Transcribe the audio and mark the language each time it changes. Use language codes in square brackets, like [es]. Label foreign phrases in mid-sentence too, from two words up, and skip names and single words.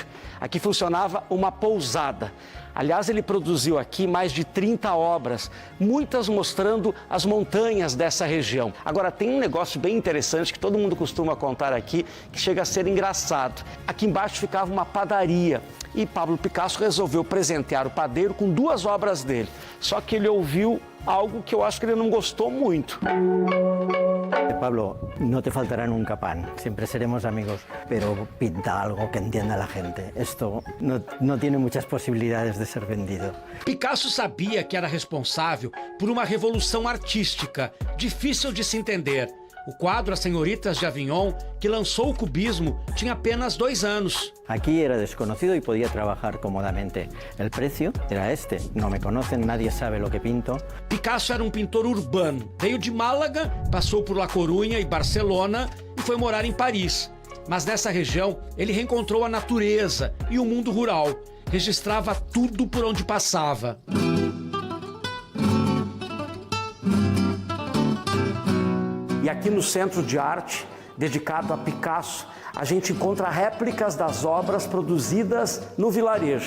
[pt] Aqui funcionava uma pousada. Aliás, ele produziu aqui mais de 30 obras, muitas mostrando as montanhas dessa região. Agora, tem um negócio bem interessante que todo mundo costuma contar aqui, que chega a ser engraçado. Aqui embaixo ficava uma padaria e Pablo Picasso resolveu presentear o padeiro com 2 obras dele. Só que ele ouviu algo que eu acho que ele não gostou muito. [es] Pablo, no te faltará nunca pan, siempre seremos amigos, pero pinta algo que entienda la gente. Esto no tiene muchas posibilidades de ser vendido. [pt] Picasso sabia que era responsável por uma revolução artística, difícil de se entender. O quadro As Senhoritas de Avignon, que lançou o cubismo, tinha apenas 2 anos. [es] Aquí era desconocido y podía trabajar cómodamente. El precio era este. No me conocen, nadie sabe lo que pinto. [pt] Picasso era um pintor urbano. Veio de Málaga, passou por La Coruña e Barcelona e foi morar em Paris. Mas nessa região, ele reencontrou a natureza e o mundo rural. Registrava tudo por onde passava. E aqui no Centro de Arte, dedicado a Picasso, a gente encontra réplicas das obras produzidas no vilarejo.